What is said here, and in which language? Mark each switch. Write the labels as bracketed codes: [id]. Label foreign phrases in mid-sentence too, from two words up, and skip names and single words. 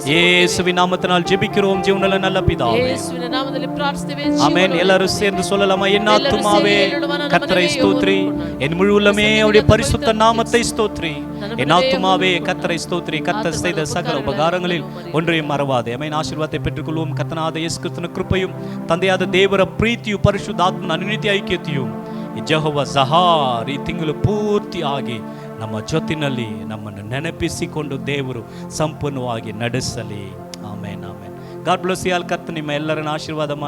[ta] இயேசுவின் நாமத்தினால் ஜெபிக்கிறோம் ஜீவனுள்ள நல்ல பிதாவே, ஆமென். எல்லாரும் சேர்ந்து சொல்லலாமா? என் ஆத்துமாவே கர்த்தரை ஸ்தோத்திரி, என் முழு உள்ளமே அவருடைய பரிசுத்த நாமத்தை ஸ்தோத்திரி. என் ஆத்துமாவே கர்த்தரை ஸ்தோத்திரி, கர்த்தர் செய்த சகல உபகாரங்களில் ஒன்றையும் மறவாதே. ஆமென். ஆசீர்வாதத்தை பெற்றுக்கொள்வோம். [kn] ಕರ್ತನಾದ ಯೇಸು ಕ್ರಿಸ್ತನ ಕೃಪೆಯು ತಂದೆಯಾದ ದೇವರ ಪ್ರೀತಿಯು ಪರಿಶುದ್ಧಾತ್ಮನ ಅನುನಿತ್ಯ ಐಕ್ಯತೆಯು ಜೆಹೋವ ಜಹಾರ್ ಈ ತಿಂಗಳು ಪೂರ್ತಿಯಾಗಿ ನಮ್ಮ ಜೊತೆಯಲ್ಲಿ ನಮ್ಮನ್ನು ನೆನಪಿಸಿಕೊಂಡು ದೇವರು ಸಂಪೂರ್ಣವಾಗಿ ನಡೆಸಲಿ. [en] Amen, amen. God bless you all. [kn] ಕರ್ತನು ನಿಮ್ಮ ಎಲ್ಲರನ್ನು ಆಶೀರ್ವಾದ ಮಾಡಲಿ.